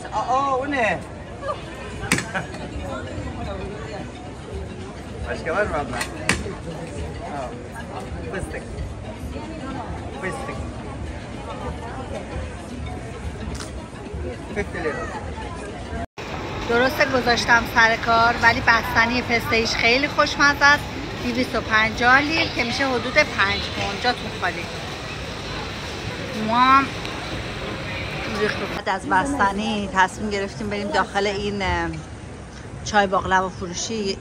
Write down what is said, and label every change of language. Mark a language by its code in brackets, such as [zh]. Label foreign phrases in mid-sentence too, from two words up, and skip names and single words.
[tr] O ne? Başka var mı abla? Fıstık. Fıstık. 50 lira. [fa] درسته گذاشتم سر کار ولی بستنی پسته‌ایش خیلی خوشمزه است. 250 لیره که میشه حدود 5 پوند. جاتون خالی. ما بعد از بستنی تصمیم گرفتیم بریم داخل این چای باقلوا فروشی.